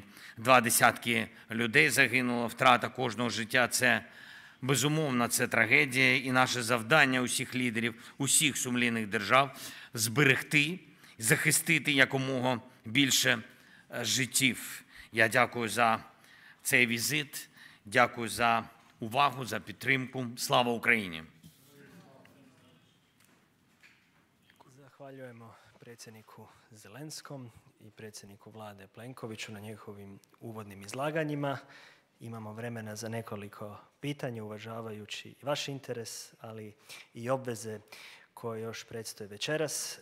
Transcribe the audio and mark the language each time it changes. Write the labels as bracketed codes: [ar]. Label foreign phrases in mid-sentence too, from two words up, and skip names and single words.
[uk] 20 людей загинуло, втрата кожного життя – це безумовно, це трагедія, і наше завдання усіх лідерів, усіх сумлінних держав – зберегти, захистити якомога більше життів. Я дякую за цей візит, дякую за увагу, за підтримку. Слава Україні! [hr] Zahvaljujemo predsjedniku Zelenskom i predsjedniku vlade Plenkoviću na njihovim uvodnim izlaganjima. Imamo vremena za nekoliko pitanja, uvažavajući vaš interes, ali i obveze koje još predstoje večeras.